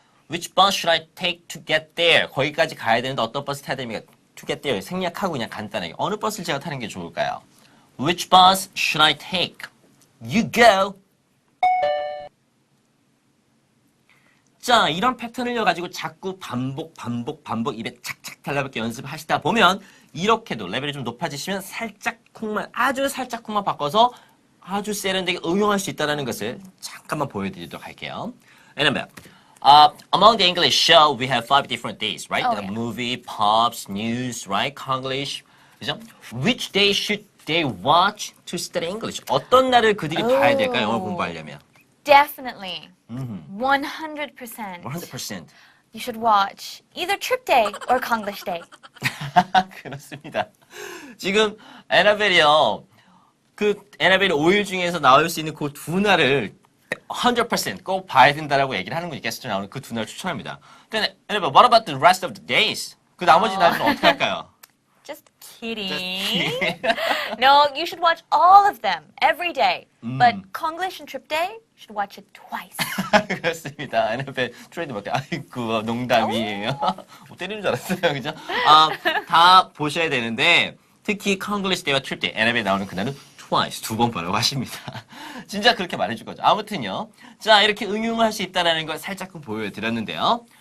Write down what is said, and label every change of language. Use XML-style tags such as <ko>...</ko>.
<en>Which bus should I take to get there?</en> <ko>거기까지 가야 되는데 어떤 버스 타야 됩니까?</ko> <en>To get there.</en> <ko>생략하고 그냥 간단하게. 어느 버스를 제가 타는 게 좋을까요?</ko> <en>Which bus should I take? You go.</en> <ko>자, 이런 패턴을 가지고 자꾸 반복 입에 착착 달라붙게 연습하시다 보면 이렇게도 레벨이 좀 높아지시면 아주 살짝 쿵만 바꿔서 아주 세련되게 응용할 수 있다는 것을 잠깐만 보여드리도록 할게요.</ko> <en>Remember, among the English show, we have 5 different days, right? Oh, yeah. Movie, pops, news, right? Konglish.</en> <ko>그죠?</ko> <en>Which day should they watch to study English?</en> <ko>어떤 날을 그들이 봐야 될까요? 영어 공부하려면.</ko> <en>Definitely. 100%. 100%. You should watch either Trip Day or Konglish Day.</en> <ko>그렇습니다. 지금 에나벨이요. 그 에나벨이 5일 중에서 나올 수 있는 그 두 날을 100%꼭 봐야 된다라고 얘기를 하는 분이 게스트 나오는 그 두 날 추천합니다. 근데 여러분,</ko> <en>what about the rest of the days?</en> <ko>그 나머지 날은 어떻게 할까요?</ko> <en>Just kidding. No, you should watch all of them every day. But Konglish and Trip Day, you should watch it twice.</en> <ko>그렇습니다. NFL 트레이드마크. 아이고, 농담이에요. 때리는 줄 알았어요, 그죠? 다 보셔야 되는데, 특히 Konglish Day와 Trip Day, NFL 나오는 그날은 twice, 2번 보라고 하십니다. 진짜 그렇게 말해줄 거죠. 아무튼요. 자, 이렇게 응용할 수 있다는 걸 살짝끔 보여드렸는데요.</ko>